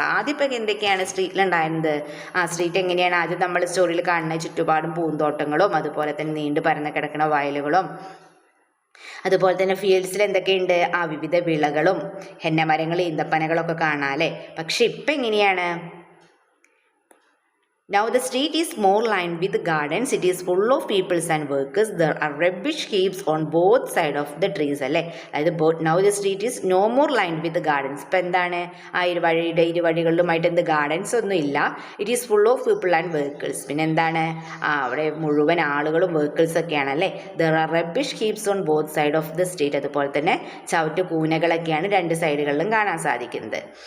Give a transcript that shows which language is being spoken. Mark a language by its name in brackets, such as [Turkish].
[Malayalam] ആദ്യം ഇപ്പം എന്തൊക്കെയാണ് സ്ട്രീറ്റിലുണ്ടായിരുന്നത്? സ്ട്രീറ്റ് എങ്ങനെയാണ് ആദ്യം നമ്മൾ സ്റ്റോറിയിൽ കാണുന്ന ചുറ്റുപാടും പൂന്തോട്ടങ്ങളും അതുപോലെ തന്നെ നീണ്ടു പരന്ന് കിടക്കുന്ന വയലുകളും അതുപോലെ തന്നെ ഫീൽഡ്സിൽ എന്തൊക്കെയുണ്ട്? വിവിധ വിളകളും ഹെന്നമരങ്ങൾ ഈന്തപ്പനകളൊക്കെ കാണാം അല്ലേ. പക്ഷെ ഇപ്പം എങ്ങനെയാണ്? [English] Now the street is more lined with gardens. It is full of people and workers. There are rubbish heaps on both sides of the trees അല്ലേ. അതായത് now the street is no more lined with gardens. [Malayalam] ഇപ്പം എന്താണ്, ഇരുവഴികളിലുമായിട്ട് എന്ത് gardens ഒന്നും ഇല്ല. [English] It is full of people and vehicles. [Malayalam] പിന്നെ എന്താണ്, അവിടെ മുഴുവൻ ആളുകളും വെഹിക്കിൾസ് ഒക്കെയാണ് അല്ലേ. [English] There are rubbish heaps on both side of the street. [Malayalam] അതുപോലെ തന്നെ ചവിട്ട് കൂനകളൊക്കെയാണ് രണ്ട് സൈഡുകളിലും കാണാൻ സാധിക്കുന്നത്.